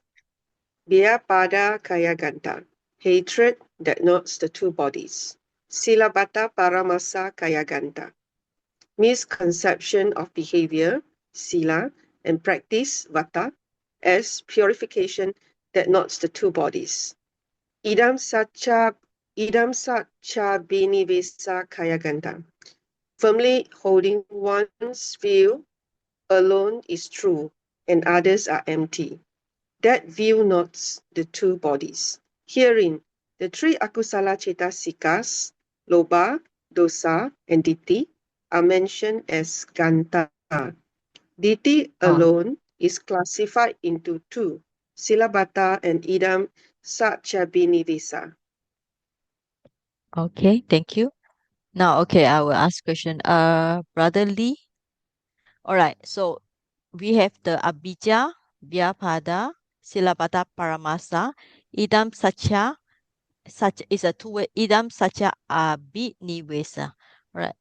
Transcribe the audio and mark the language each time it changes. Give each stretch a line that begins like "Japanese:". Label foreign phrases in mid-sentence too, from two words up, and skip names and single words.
Pali: Vyapada Kaya Ganta.
English: Hatred that knots the two bodies.
Pali: Silabata Paramasa Kaya Ganta.
English: Misconception of behavior, sila, and practice, vata, as purification that knots the two bodies.
Pali: Idam sacha binivesa kayaganta.
English: Firmly holding one's view alone is true and others are empty. That view knots the two bodies. Herein, the three
Pali: akusala cetasikas,
English: lobha, dosa, and ditti, are mentioned as ganta. Ditti alone is classified into two: silabata and
Pali: idam sachabinivisa.
English: Okay, thank you. Now, okay, I will ask question. Brother Lee. All right. So we have the Abhijja, Vyapada,
Pali: Silabata Paramasa, Idam Sacha.
English: Such is a two-word.
Pali: Idam Sacha Abhinivesa.
English: All right.